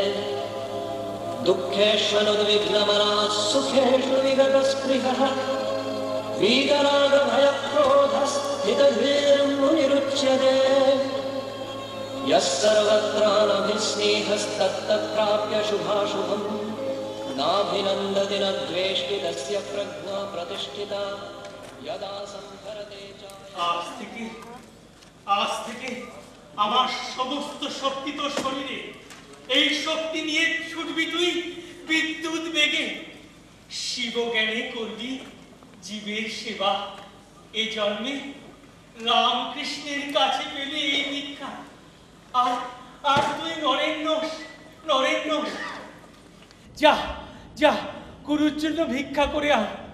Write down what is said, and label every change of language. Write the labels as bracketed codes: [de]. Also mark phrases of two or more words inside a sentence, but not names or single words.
[sa] दुःखेष्वनुद्विग्नमनः सुखेषु विगतस्पृहः वीतरागभयक्रोधस्थितधीर्मुनिरुच्यते यः सर्वत्रानभिस्नेहस्तत्तत्प्राप्य शुभाशुभम् नाभिनन्दति न द्वेष्टि तस्य प्रज्ञा प्रतिष्ठिता यदा संहरते च [bn] আজ থেকে আমার সমস্ত শক্তি তো শরীরে, এই শক্তি নিয়ে ছুটবি তুই বিদ্যুৎ বেগে, শিব জ্ঞানে করবি জীবের সেবা। এ জন্মে রামকৃষ্ণের কাছে পেলে এই ভিক্ষা, আর আর তুই নরেন্দ্র যা যা গুরুর জন্য ভিক্ষা করে আয়।